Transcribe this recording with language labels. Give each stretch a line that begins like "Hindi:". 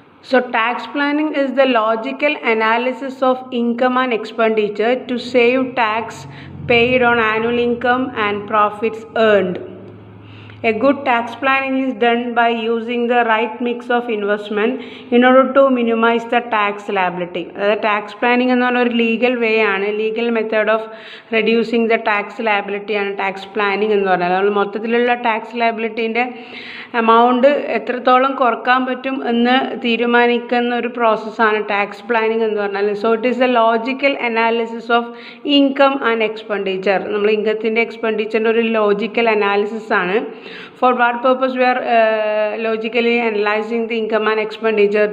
English: So tax planning is the logical analysis of income and expenditure to save tax paid on annual income and profits earned. A good tax planning is done by using the right mix of investment in order to minimize the tax liability. Tax planning is a legal way, legal method of reducing the tax liability and tax planning.
Malayalam: Tax liability amount എത്രത്തോളം കുറക്കാൻ പറ്റും എന്ന് തീരുമാനിക്കുന്ന ഒരു പ്രോസസ്സാണ് tax planning എന്ന് പറഞ്ഞാൽ.
English: So it is a logical analysis of income and expenditure.
Malayalam: നമ്മൾ ഇൻകത്തിൻ്റെ എക്സ്പെൻഡിച്ചറിൻ്റെ ഒരു ലോജിക്കൽ അനാലിസിസ് ആണ്.
English: For what purpose we are logically analyzing the income and expenditure?